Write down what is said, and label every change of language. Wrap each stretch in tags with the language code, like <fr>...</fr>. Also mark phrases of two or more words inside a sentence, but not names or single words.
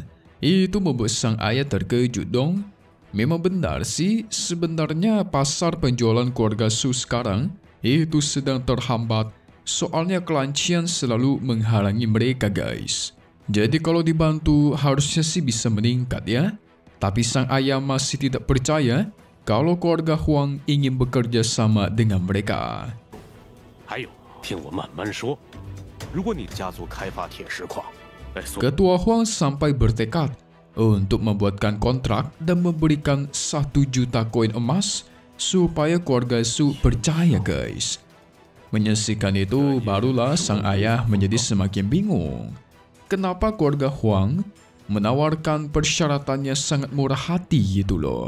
<id>Itu membuat sang ayah terkejut dong. Memang benar sih, sebenarnya pasar penjualan keluarga Su sekarang itu sedang terhambat. Soalnya klan Qian selalu menghalangi mereka guys. Jadi kalau dibantu harusnya sih bisa meningkat ya. Tapi sang ayah masih tidak percaya kalau keluarga Huang ingin bekerja sama dengan mereka.</id> <zh>还有，听我慢慢说。如果你家族开发铁石矿，</zh> <id>Ketua Huang sampai bertekad untuk membuatkan kontrak dan memberikan 1 juta koin emas supaya keluarga Su percaya guys. Menyaksikan itu barulah sang ayah menjadi semakin bingung. Kenapa keluarga Huang menawarkan persyaratannya sangat murah hati gitu loh.</id>